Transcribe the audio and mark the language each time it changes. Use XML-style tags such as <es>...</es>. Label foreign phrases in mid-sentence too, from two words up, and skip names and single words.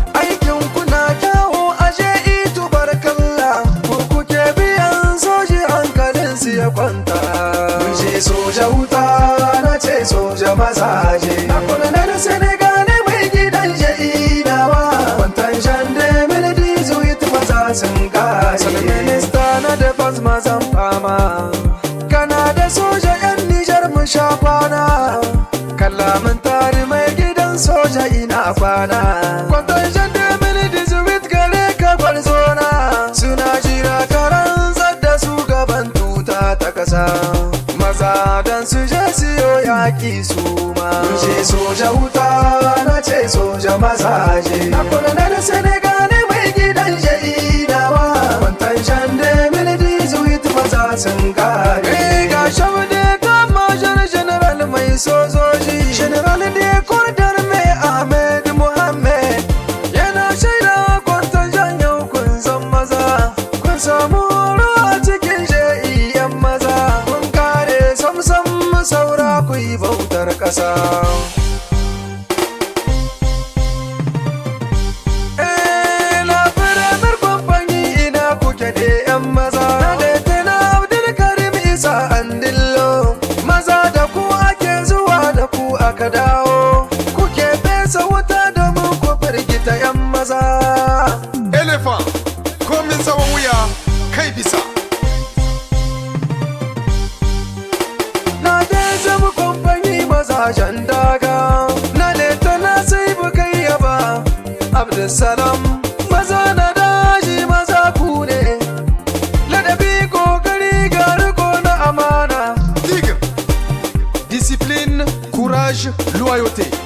<ha>Aikin ku na kyawu a je itu barkalla. Ku kuke biyan soji hankalin su ya kwanta. Mun je soja wuta, na ce soja mazaje. Na kula na da Senegal mai gidan jeli nawa. Kwantan Jean deux mille dix-huit maza sun kare. Sannan minista na defense mazan fama. Kana da soja yan Nijar mu sha kwana. Kalla mun tari mai gidan soja ina kwana. Kwantan Jean deux mille dix-huit gare ka gwarzona. Suna jira ka rantsar da su gaban tuta ta kasa. Maza dan su je siyo yaƙi su ma. Mun je soja wuta, na ce soja mazaje. Na kula na da Senegal mai gidan jeli nawa. Kwantan Jean deux mille dix-huit maza sun kare. Eh, ga Shamde ta major general mai sojoji. General de Kordar mai Ahmed Mohammed. Yana shaida Kwantan Jean yau kun san maza. Kun samu horo a cikin J E M maza. Kun kare sam sam saura ku yi bautar ƙasa.</ha> <fr>Eh, la première compagnie,</fr> <ha>ina kuke ne, yan maza? Na da ita na Abdul Karim Isa Andillo. Maza da ku ake zuwa, da ku aka dawo. Kuke fesa wuta domin ku firgita yan maza. Elephant, komin tsawon wuya, kai bisa. Na dai zama kamfani mazajen daga. Na leta na sai bukai yaba. Abdulsalam, maza na daji, maza ku ne. Ladabi, kokari, ga riko na amana.</ha> <fr>Tigre, discipline, courage, loyauté.</fr>